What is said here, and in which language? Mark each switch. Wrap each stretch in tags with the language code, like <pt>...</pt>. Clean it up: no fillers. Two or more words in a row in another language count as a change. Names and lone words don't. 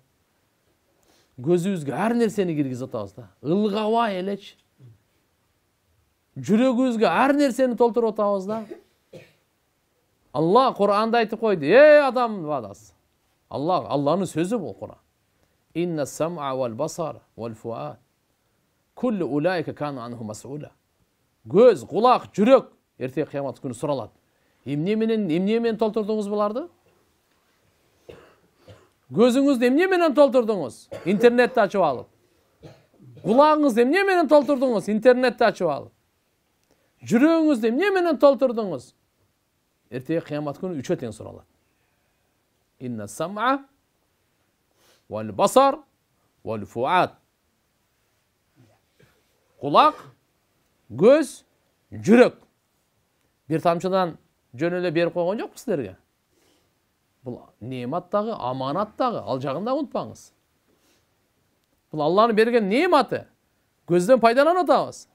<ky>Көзүбүзгө ар нерсени киргизип атабыз да. Ылгабай элечи. Жүрөгүбүзгө ар нерсени толтуруп атабыз да. Алла Кур'анда айтып койду: "Эй адам баласы." Алланын сөзү бул Кур'ан.</ky> <ar>إن السمع والبصر والفؤاد كل أولئك كان عنه مسؤولا.</ar> <ky>Göz, kulak, жүрөк эртең кыямат күнү суралат. Эмне менен толтурдуңуз буларды? Gözüңүздү эмне менен толтурдуңуз? Интернетти ачып алып. Кулагыңызды эмне менен толтурдуңуз? Интернетти ачып алып. Жүрөгүңүздү эмне менен толтурдуңуз? Эртең кыямат күнү үчөө тең суралат.</ky> <ar>إن السمع والبصر والفؤاد.</ar> <ky>Kulak, göz, жүрөк. Бир тамчыдан жөн эле берип койгон жокпу силерге? Бул немат дагы, аманат дагы, ал жагын да унутпаңыз. Бул Алланын берген нематы. Көздөн пайдаланып атабыз.</ky>